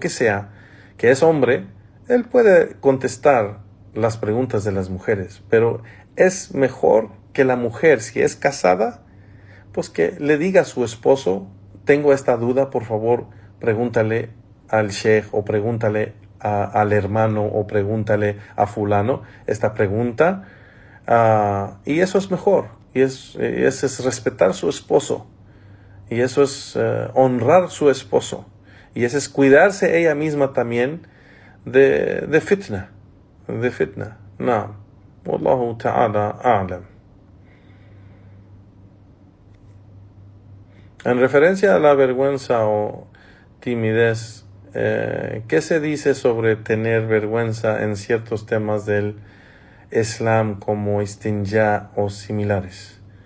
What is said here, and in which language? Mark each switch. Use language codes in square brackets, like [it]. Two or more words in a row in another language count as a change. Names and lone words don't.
[es] que sea, que es hombre, él puede contestar las preguntas de las mujeres, pero es mejor que la mujer, si es casada, pues que le diga a su esposo: tengo esta duda, por favor, pregúntale al sheikh, o pregúntale al hermano, o pregúntale a fulano esta pregunta, y eso es mejor. Y eso es respetar a su esposo. Y eso es honrar a su esposo. Y eso es cuidarse ella misma también de fitna. De fitna. Naam. [ar] والله تعالى أعلم. [es] En referencia a la vergüenza o timidez, ¿qué se dice sobre tener vergüenza en ciertos temas del Islam como istinja o similares?